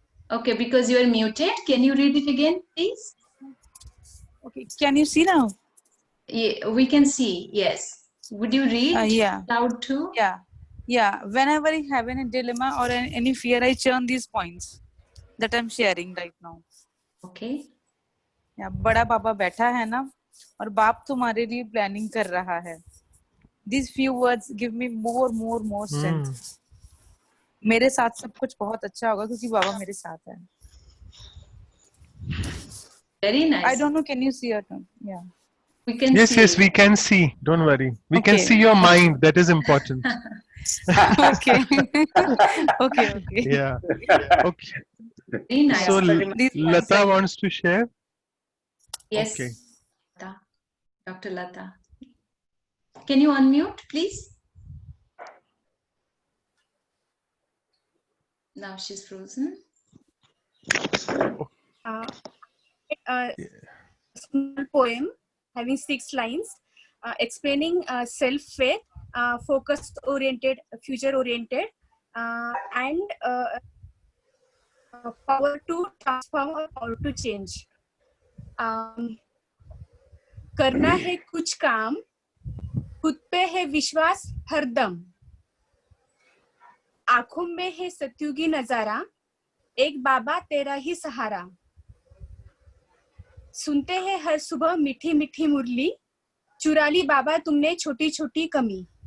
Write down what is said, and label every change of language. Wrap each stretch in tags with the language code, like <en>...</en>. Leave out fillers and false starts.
<en>Okay, because you are muted. Can you read it again, please? Okay, can you see now? Yeah, we can see, yes. Would you read yeah. loud too? Yeah. Whenever I have any dilemma or any fear, I churn these points that I'm sharing right now. Okay.</en> <hi>Yeah, बड़ा पापा बैठा है ना और बाप तुम्हारे लिए planning कर रहा है.</hi> <en>These few words give me more strength.</en> <hi>मेरे साथ सब कुछ बहुत अच्छा होगा क्योंकि बाबा मेरे साथ है.</hi> <en>Very nice. I don't know, can you see it? Yeah. We can yes, see. Yes, we can see. Don't worry. We can see your mind. That is important. Okay. Okay. Yeah. Okay. Very nice. So Lata wants to share? Yes. Okay. Dr. Lata. Can you unmute, please? Now she's frozen. Small poem. having 6 lines explaining self-faith, focus-oriented, future-oriented, and power to transform or power to change.</en> <hi>करना है कुछ काम, खुद पे है विश्वास हरदम, आंखों में है सत्युगी नजारा, एक बाबा तेरा ही सहारा, सुनते हैं हर सुबह मीठी मीठी मुरली, चुरा ली बाबा तुमने छोटी छोटी कमी.</hi>